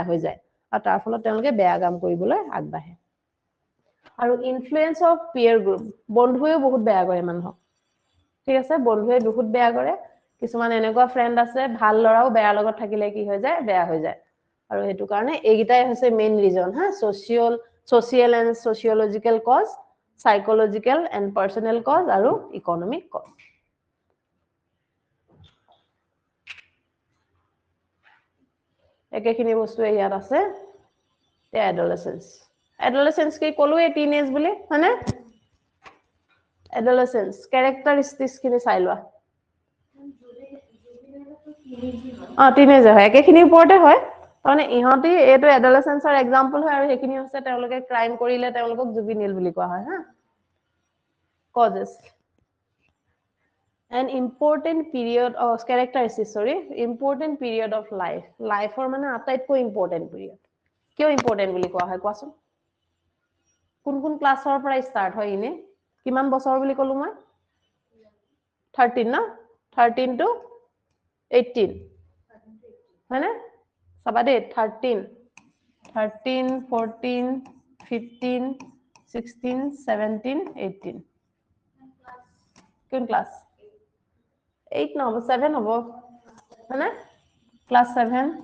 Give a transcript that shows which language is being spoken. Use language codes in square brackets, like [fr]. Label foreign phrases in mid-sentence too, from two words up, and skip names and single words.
[as] হৈ যায় আৰু তাৰ ফলত তেওঁলোকে বেয়া কাম কৰিবলৈ আগবাঢ়ে আৰু [en] influence of peer group [as] বন্ধুৱেও বহুত বেয়া কৰে মানুহক ঠিক আছে বন্ধুৱে বহুত বেয়া কৰে কিছুমান এনেকুৱা ফ্ৰেন্ড আছে ভাল লৰাও বেয়াৰ লগত থাকিলে কি হৈ যায় বেয়া হৈ যায় আৰু হেতু কাৰণে এইগিটাই হৈছে [en] main reason social and sociological cause psychological and personal cause [as] আৰু [en] economic cause [as] একেখিনি বস্তু ইয়াত আছে তে adolescence কি ক'লো এই টিনেজ বুলি হয়নে [en] adolescence characteristics [as] খিনি চাই লোৱা টিনেজাৰ হয় একেখিনিৰ ওপৰতে হয় মানে ইহঁতি এইটো এডলেসেন্সৰ এক্সাম্পল হয় আৰু সেইখিনি হৈছে তেওঁলোকে ক্ৰাইম কৰিলে তেওঁলোকক জুবিনিল বুলি কোৱা হয় হা causes [en] an important period of characteristics important period of life or [as] মানে আটাইতকৈ [en] important period [as] কিয় important বুলি কোৱা হয় কোৱাচোন কোন কোন ক্লাছৰ পৰা স্টাৰ্ট হয় ইনে কিমান বছৰ বুলি ক'লো মই 13 না 13 to 18 হয়নে চাবা দে 13 14 15 16 17 18 কোন ক্লাছ 8 নহব 7 হ'ব হয়নে ক্লাছ 7